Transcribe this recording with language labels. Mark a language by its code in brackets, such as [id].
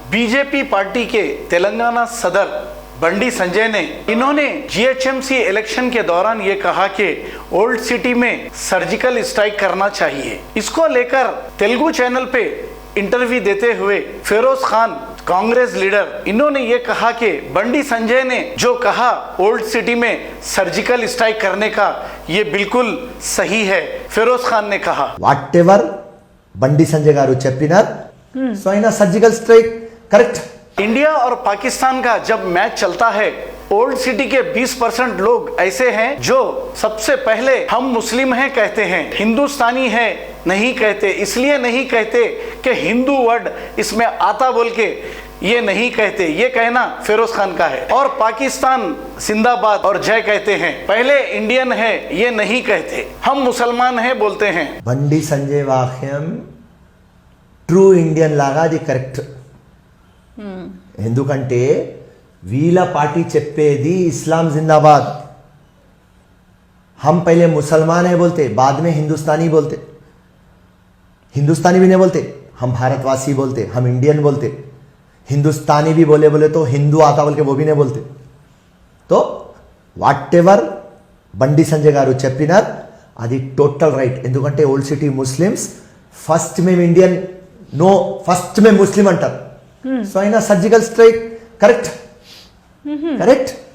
[hi] BJP party के तेलंगाना सदर बंडी संजय ने GHMC इलेक्शन के दौरान ये कहा कि ओल्ड सिटी में सर्जिकल स्ट्राइक करना चाहिए। इसको लेकर तेलुगु चैनल पे इंटरव्यू देते हुए फिरोज खान, कांग्रेस लीडर, इन्होंने ये कहा कि बंडी संजय ने जो कहा ओल्ड सिटी में सर्जिकल स्ट्राइक करने का, ये बिल्कुल सही है। फिरोज खान ने कहा, [te] వాటెవర్ బండి సంజయ్ గారు చెప్పినారు సో అయినా సర్జికల్ స్ట్రైక్ కరెక్ట్। [hi] इंडिया और पाकिस्तान का जब मैच चलता है, ओल्ड सिटी के 20% लोग ऐसे हैं जो सबसे पहले हम मुस्लिम हैं कहते हैं, हिंदुस्तानी है नहीं कहते। इसलिए नहीं कहते कि हिंदू वर्ड इसमें आता बोल के ये नहीं कहते। ये कहना फिरोज खान का है। और पाकिस्तान जिंदाबाद और जय कहते हैं, पहले इंडियन है ये नहीं कहते, हम मुसलमान हैं बोलते हैं। [te] బండి సంజయ్ వాక్యం ట్రూ ఇండియన్ లాగా అది కరెక్ట్। ఎందుకంటే వీళ్ళ పార్టీ చెప్పేది [hi] इस्लाम जिंदाबाद, हम पहले मुसलमान है बोलते, बाद में हिंदुस्तानी बोलते। हिंदुस्तानी भी नहीं बोलते, हम भारतवासी बोलते, हम इंडियन बोलते। हिंदुस्तानी भी बोले तो हिंदू आता बोल के वो भी नहीं बोलते। [te] तो వాటెవర్ బండి సంజయ్ గారు చెప్పినారు అది టోటల్ రైట్। ఎందుకంటే ఓల్డ్ సిటీ ముస్లిమ్స్ ఫస్ట్ మేము ఇండియన్, నో ఫస్ట్ మేము ముస్లిం అంటారు। సో అయినా సర్జికల్ స్ట్రైక్ కరెక్ట్ కరెక్ట్।